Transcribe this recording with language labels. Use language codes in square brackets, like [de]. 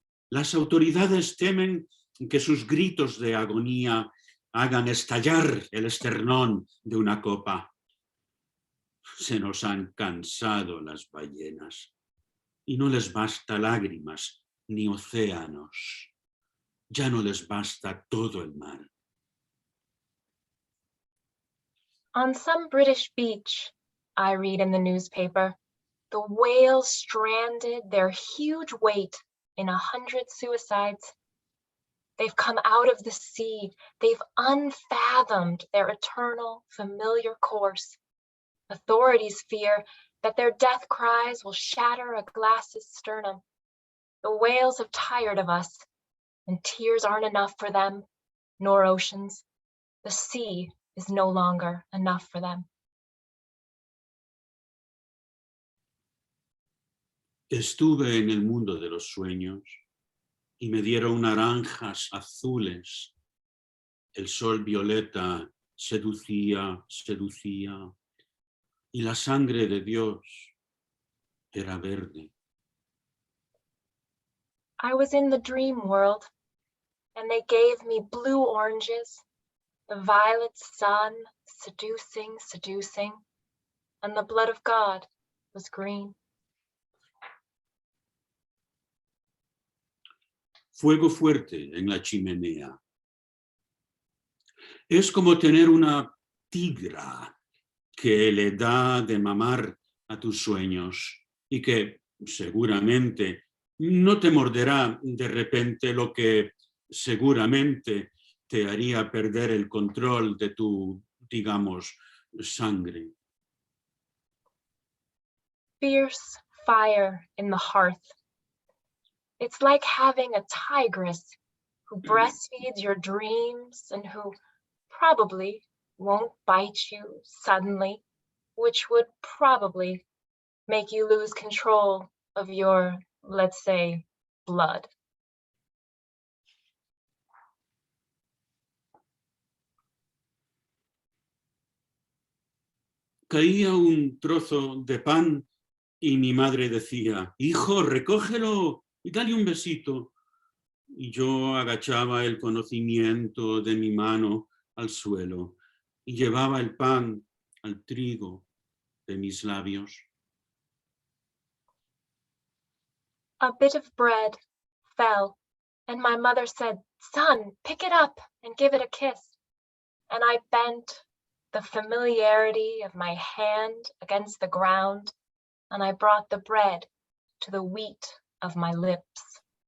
[es] Las autoridades temen que sus gritos de agonía hagan estallar el esternón de una copa. Se nos han cansado las ballenas y no les basta lágrimas ni océanos. Ya no les basta todo el mar. [en] On some British beach, I read in the newspaper, the whales stranded their huge weight in 100 suicides. They've come out of the sea. They've unfathomed their eternal, familiar course. Authorities fear that their death cries will shatter a glass's sternum. The whales have tired of us, and tears aren't enough for them, nor oceans. The sea is no longer enough for them. [es] Estuve en el mundo de los sueños y me dieron naranjas azules. El sol violeta seducía, seducía, y la sangre de Dios era verde. [en] I was in the dream world, and they gave me blue oranges, the violet sun seducing, seducing, and the blood of God was green. [es] Fuego fuerte en la chimenea. Es como tener una tigra que le da de mamar a tus sueños y que seguramente no te morderá de repente, lo que seguramente te haría perder el control de tu, digamos, sangre. [en] Fierce fire in the hearth. It's like having a tigress who breastfeeds your dreams and who probably won't bite you suddenly, which would probably make you lose control of your, let's say, blood. [es] Caía un trozo de pan y mi madre decía: hijo, recógelo y dale un besito. Y yo agachaba el conocimiento de mi mano al suelo y llevaba el pan al trigo de mis labios. [en] A bit of bread fell, and my mother said, "Son, pick it up and give it a kiss." And I bent the familiarity of my hand against the ground, and I brought the bread to the wheat of my lips.